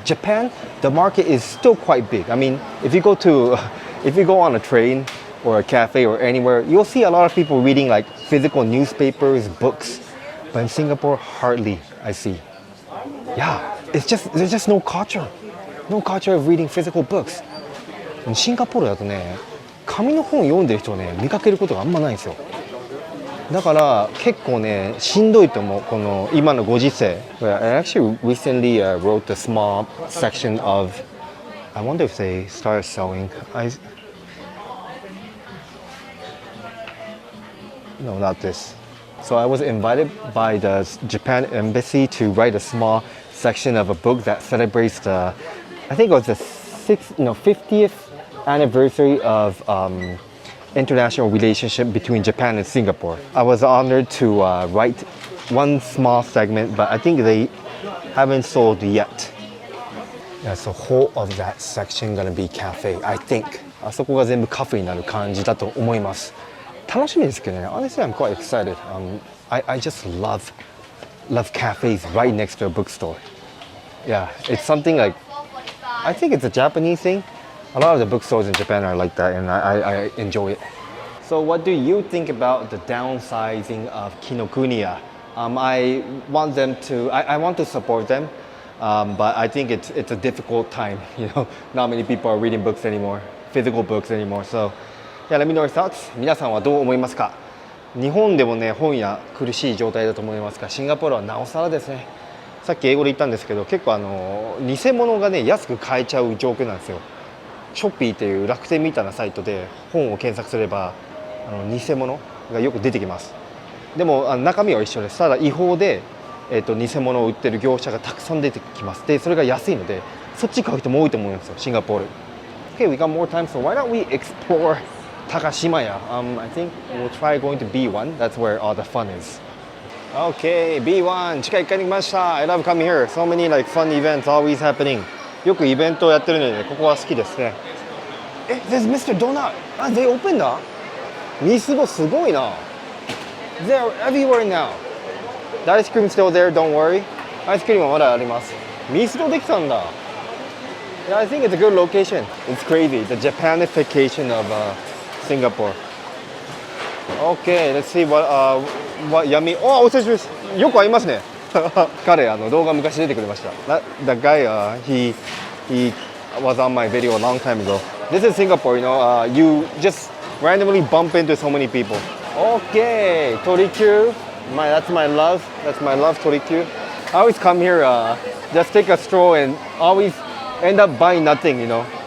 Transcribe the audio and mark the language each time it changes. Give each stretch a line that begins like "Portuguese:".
English: Japan, the market is still quite big. I mean, if you go to, if you go on a train or a cafe or anywhere, you'll see a lot of people reading like physical newspapers, books. But in Singapore, hardly I see. Yeah, it's just, there's just no culture. No culture of reading physical books.
Japanese: シンガポールだとね、紙の本読んでる人をね、見かけることがあんまないんですよ。だから結構ね、しんどいと思う、この今のご時世。
English: I actually recently wrote a small section of, I wonder if they started selling. No, not this. So I was invited by the Japan embassy to write a small section of a book that celebrates the, I think it was the 50th anniversary of international relationship between Japan and Singapore. I was honored to write one small segment, but I think they haven't sold yet. Yeah, so whole of that section gonna be cafe, I think.
Japanese: あそこが全部カフェになる感じだと思います。楽しみですけどね。
English: Honestly, I'm quite excited. I just love cafes right next to a bookstore. Yeah, it's something like, I think it's a Japanese thing. A lot of the bookstores in Japan are like that, and I enjoy it. So what do you think about the downsizing of Kinokuniya? I want to support them, but I think it's a difficult time. You know, not many people are reading books anymore, physical books anymore. So yeah, let me know your thoughts.
Japanese: 皆さんはどう思いますか？日本でもね、本屋苦しい状態だと思いますが、シンガポールはなおさらですね。さっき英語で言ったんですけど、結構偽物がね、安く買えちゃう状況なんですよ。ショッピーっていう楽天みたいなサイトで本を検索すれば偽物がよく出てきます。でも中身は一緒です。ただ違法で、偽物を売ってる業者がたくさん出てきます。でそれが安いのでそっち買う人も多いと思うんですよ、シンガポール。
English: Okay, we got more time, so why don't we explore Takashimaya? I think we'll try going to B1. That's where all the fun is. Okay, B1
Japanese: 地下1階に来ました。
English: I love coming here. So many like fun events always happening.
Japanese: よくイベントをやってるので、ここは好きですね。
English: There's Mr. Donut! They opened だ。
Japanese: ミスボすごいな。
English: They're everywhere now. The ice cream still there, don't worry.
Japanese: アイスクリームはまだあります。ミスドできたんだ。
English: Yeah, I think it's a good location. It's crazy, the Japanification of Singapore. Okay, let's see what yummy.
Japanese: お久しぶりです。よく会いますね。彼動画昔出てくれました。
English: That guy, he was on my video a long time ago. This is Singapore, you know. You just randomly bump into so many people. Okay, Torikyu. That's my love. That's my love, Torikyu. I always come here, just take a stroll and always end up buying nothing, you know.